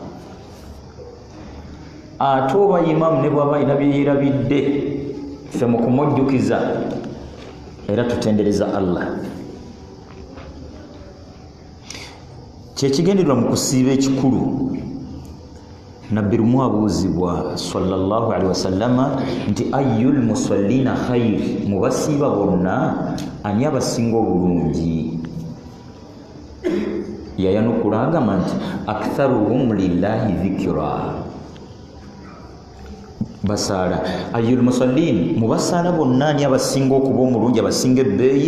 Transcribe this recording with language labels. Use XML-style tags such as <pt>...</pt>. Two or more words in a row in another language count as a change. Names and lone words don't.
<lg>Ate oba imaamu ne bw'aba alina bye yeerabidde, ffe mu kumujjukiza era tutendereza Allah. Kyekigendererwa mu kusiiba ekikulu, Nabbi lumu abuuzibwa</lg> <ar>صلى الله عليه وسلم</ar> <lg>nti</lg> <ar>أي المصلين خير,</ar> <lg>mu basiiba bonna ani abasinga obulungi? Yayanukula agamba nti</lg> <ar>أكثرهم لله ذكرا.</ar> <lg>Basaala</lg> <ar>أي المصلين,</ar> <lg>mu basaala bonna ani abasinga okuba omulungi, abasinga ebbeeyi?</lg>